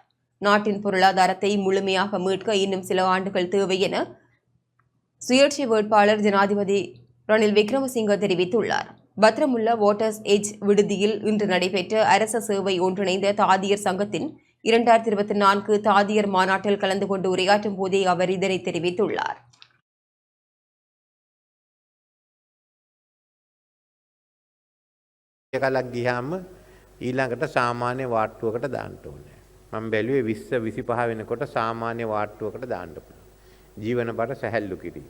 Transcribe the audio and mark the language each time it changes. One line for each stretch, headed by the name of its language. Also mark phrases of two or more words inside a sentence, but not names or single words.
Tamil: நாட்டின் பொருளாதாரத்தை முழுமையாக மீட்க இன்னும் சில ஆண்டுகள் தேவை என சுயேட்சை வேட்பாளர் ஜனாதிபதி ரணில் விக்ரமசிங்க தெரிவித்துள்ளார். பத்ரமுல்ல வாட்டர்ஸ் எட்ஜ் விடுதியில் இன்று நடைபெற்ற அரச சேவை ஒன்றிணைந்த தாதியர் சங்கத்தின் 2024 தாதியர் மாநாட்டில் கலந்து கொண்டு உரையாற்றும் போதே அவர் இதனை தெரிவித்துள்ளார்.
Sinhala: එකලක් ගියාම ඊළඟට සාමාන්‍ය වාට්ටුවකට දාන්න ඕනේ. මම බැලුවේ 20 25 වෙනකොට සාමාන්‍ය වාට්ටුවකට දාන්න පුළුවන්. ජීවන බර සැහැල්ලු කිරීම.